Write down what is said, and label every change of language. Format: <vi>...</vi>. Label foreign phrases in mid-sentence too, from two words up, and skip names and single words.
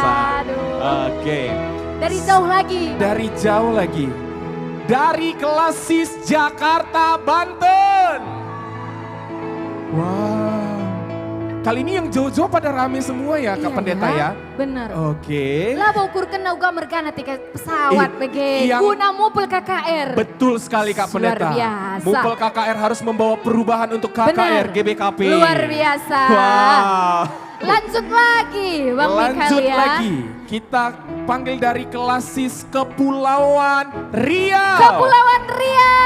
<id>Aduh. Oke. Dari jauh lagi. Dari jauh lagi. Dari Klasis Jakarta Banten. Wow. Kali ini yang jauh-jauh pada rame semua ya Kak Iya Pendeta ya. Benar. Oke.</id> <btx>Lah ukur kena uga mergana tiket pesawat bege.</btx> <id>yang- Guna mupel KKR. Betul sekali Kak Luar Pendeta. biasa. Mupel KKR harus membawa perubahan untuk KKR Benar. GBKP. Luar biasa. Wah. Lanjut lagi Bang Mikael Lanjut ya. lagi. Kita panggil dari Klasis Kepulauan Riau. Kepulauan Riau.</id>